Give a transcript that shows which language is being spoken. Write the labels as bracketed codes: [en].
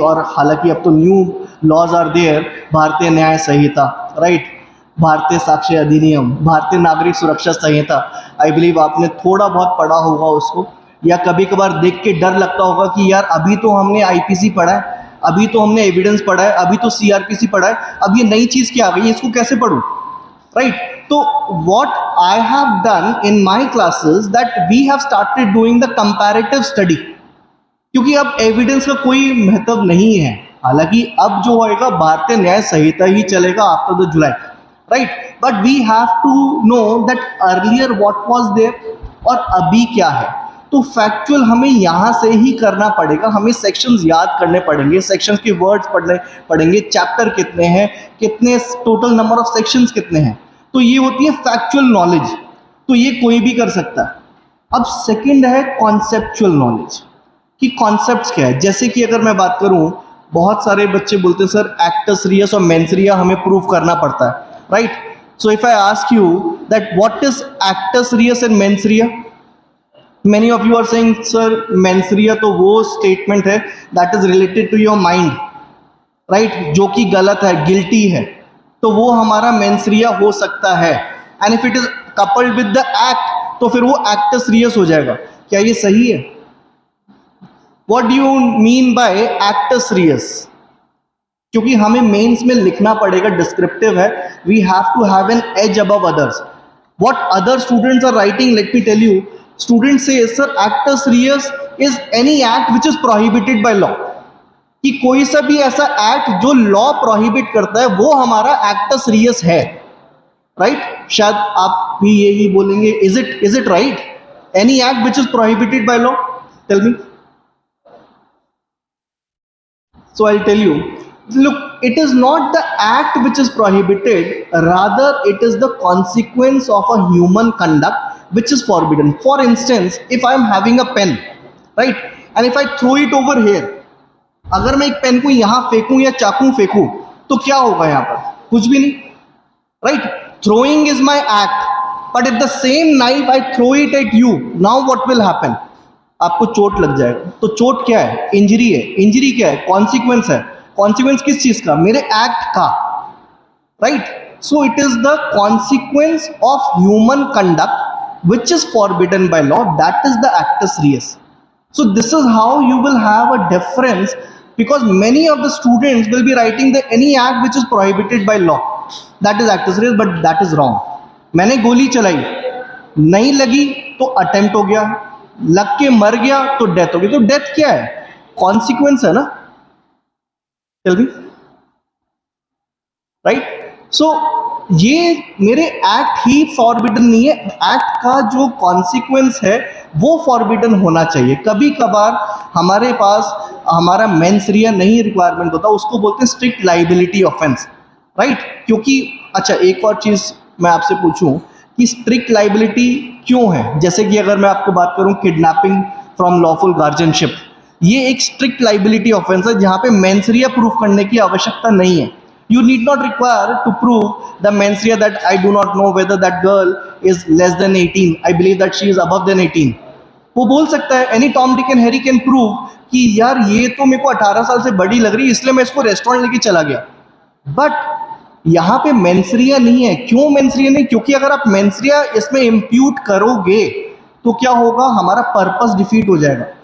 [hi] और हालांकि अब तो [en] new laws are there, [hi] भारतीय न्याय संहिता, राइट, भारतीय साक्ष्य अधिनियम, भारतीय नागरिक सुरक्षा संहिता। [en] I believe [hi] आपने थोड़ा बहुत पढ़ा होगा उसको, या कभी कभार देख के डर लगता होगा कि यार अभी तो हमने IPC पढ़ा है, अभी तो हमने एविडेंस पढ़ा है, अभी तो CRPC पढ़ा है, अब ये नई चीज़ क्या आ गई, इसको कैसे पढ़ूँ, राइट। [en] तो what I have done in my classes that we have started doing the comparative study, [hi] क्योंकि अब एविडेंस का कोई महत्व नहीं है। हालांकि अब जो होएगा भारतीय न्याय संहिता ही चलेगा [en] after the July, right, but we have to know that earlier what was there [hi] और अभी क्या है। तो फैक्चुअल हमें यहाँ से ही करना पड़ेगा, हमें सेक्शंस याद करने पड़ेंगे, सेक्शंस के वर्ड्स पढ़ने पड़ेंगे, चैप्टर कितने हैं, कितने टोटल नंबर ऑफ सेक्शंस कितने हैं। तो ये होती है फैक्चुअल नॉलेज, तो ये कोई भी कर सकता है। अब सेकंड है कॉन्सेप्चुअल नॉलेज, कि कॉन्सेप्ट्स क्या है। जैसे कि अगर मैं बात करूं, बहुत सारे बच्चे बोलते हैं सर एक्टस रियस और मेंस रिया हमें प्रूव करना पड़ता है, right. [en] so if I ask you that what is actus reus and mens rea, many of you are saying sir mens rea [hi] तो वो स्टेटमेंट है [en] that is related to your mind, right, [hi] जो कि गलत है, गिल्टी है, तो वो हमारा मेंस रिया हो सकता है। [en] and if it is coupled with the act [hi] तो फिर वो एक्टस रियस हो जाएगा। क्या ये सही है? [en] What do you mean by actus reus? [hi] क्योंकि हमें मेंस में लिखना पड़ेगा, डिस्क्रिप्टिव है, [en] we have to have an edge above others. What other students are writing, let me tell you, students say sir actus reus is any act which is prohibited by law, [hi] कि कोई सा भी ऐसा act जो law prohibit करता है वो हमारा एक्टस रियस है, [en] Right. [hi] शायद आप भी यही बोलेंगे, [en] Is it right, any act which is prohibited by law, tell me. So I'll tell you, look, it is not the act which is prohibited, rather it is the consequence of a human conduct which is forbidden. For instance, if I am having a pen, right, and if I throw it over here, [hi] अगर मैं एक pen को यहाँ फेंकूं या चाकू फेंकूं तो क्या होगा यहाँ पर? कुछ भी नहीं, right. [en] Throwing is my act, but if the same knife I throw it at you, now what will happen? [hi] आपको चोट लग जाएगा। तो चोट क्या है? इंजरी है। इंजरी क्या है? कॉन्सिक्वेंस है। कॉन्सिक्वेंस किस चीज का? मेरे एक्ट का, right. [en] So it is the consequence of human conduct which is forbidden by law, that is the actus reus. So this is how you will have a difference, because many of the students will be writing the any act which is prohibited by law, that is actus reus, but that is wrong. [hi] मैंने गोली चलाई, नहीं लगी तो attempt हो गया, लग के मर गया तो डेथ हो गई। तो डेथ क्या है? कॉन्सिक्वेंस है ना, टेल मी, राइट। सो ये मेरे एक्ट ही फॉरबिडन नहीं है, एक्ट का जो कॉन्सिक्वेंस है वो फॉरबिडन होना चाहिए। कभी कभार हमारे पास हमारा मेंस रिया नहीं रिक्वायरमेंट होता, उसको बोलते हैं स्ट्रिक्ट लाइबिलिटी ऑफेंस। राइट क्योंकि अच्छा एक और चीज़ मैं आपसे पूछूं कि स्ट्रिक्ट लाइबिलिटी क्यों है, जैसे कि अगर मैं आपको बात करूं किडनैपिंग फ्रॉम लॉफुल गार्जियनशिप, ये एक स्ट्रिक्ट लाइबिलिटी ऑफेंस है जहां पे मेंसरिया प्रूफ करने की आवश्यकता नहीं है. [en] You need not require to prove the mens rea that I do not know whether that girl is less than 18. I believe that she is above than 18. [hi] वो बोल सकता है [en] any Tom Dick and Harry can prove [hi] कि यार ये तो मेरे को 18 साल से बड़ी लग रही है इसलिए मैं इसको रेस्टोरेंट लेके चला गया. बट यहाँ पे मेंसरिया नहीं है. क्यों मेंसरिया नहीं? क्योंकि अगर आप मेंसरिया इसमें इम्प्यूट करोगे तो क्या होगा, हमारा पर्पस डिफीट हो जाएगा.